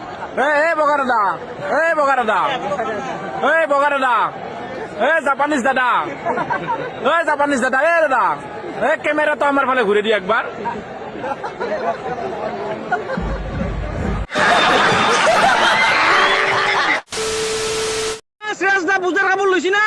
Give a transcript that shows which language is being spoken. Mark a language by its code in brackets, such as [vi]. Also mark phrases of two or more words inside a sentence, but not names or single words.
[bn] এই বগা দাদা, এই বগা দাদা, এই বগা দাদা, এই জাপানিজ দাদা, এই জাপানিজ দাদা, এই দাদা, এই ক্যামেরা তো আমার ফালে ঘুরে দিই একবার। শ্রেয়াসদা পূজার কাপড় লইছি না?